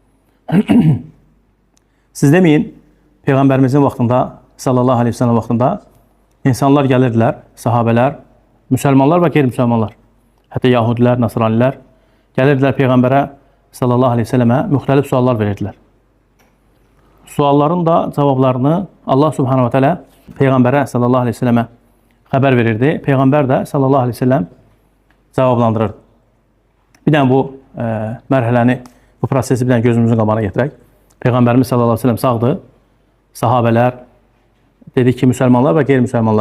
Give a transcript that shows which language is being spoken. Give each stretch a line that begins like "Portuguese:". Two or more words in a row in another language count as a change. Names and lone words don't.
Azerbaijani: Siz deməyin, Peyğəmbərimizin vaxtında,
Arabic: صلى الله عليه وسلم
Azerbaijani: vaxtında insanlar gəlirdilər, sahabələr, müsəlmanlar və qeyri-müsəlmanlar, hətta yahudilər, nasranilər gəlirdilər Peyğəmbərə
Arabic: صلى الله عليه وسلم
Azerbaijani: müxtəlif suallar verirdilər. Sualların da cavablarını Allah
Arabic: سبحانه وتعالى
Azerbaijani: Peyğəmbərə
Arabic: صلى الله عليه وسلم
Azerbaijani: xəbər verirdi. Peyğəmbər də
Arabic: صلى الله عليه وسلم
Azerbaijani: cavablandırırdı. Bir dənə bu mərhələni, bu prosesi bir dənə gözümüzün qabağına getirək. Peyğəmbərimiz
Arabic: صلى الله عليه وسلم
Azerbaijani: sağdır. Sahabələr, dedik ki, müsəlmanlar və qeyri-müsəlmanlar.